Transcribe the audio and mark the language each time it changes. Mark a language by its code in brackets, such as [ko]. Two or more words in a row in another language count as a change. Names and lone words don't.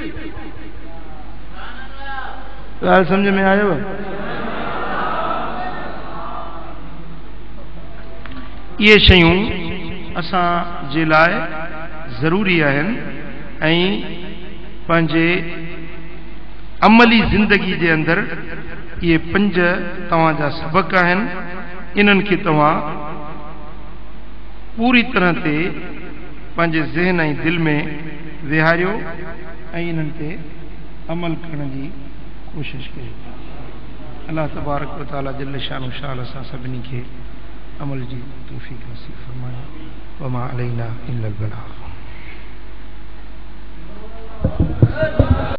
[sd] ॻाल्हि सम्झ में आयव इहे शयूं असां जे लाइ ज़रूरी आहिनि ऐं पंहिंजे अमली ज़िंदगी जे अंदरि इहे 5 तव्हांजा सबक़ आहिनि इन्हनि खे तव्हां पूरी तरह ते पंहिंजे ज़हन ऐं दिलि में विहारियो ऐं इन्हनि ते अमल करण जी कोशिशि कयो अल्लाह [ar] تبارك وتعالى جل شأن [sd] शाल असां सभिनी खे अमल जी तौफ़ीक़ नसीब फरमाए [ar] وما علينا إلا البلاغ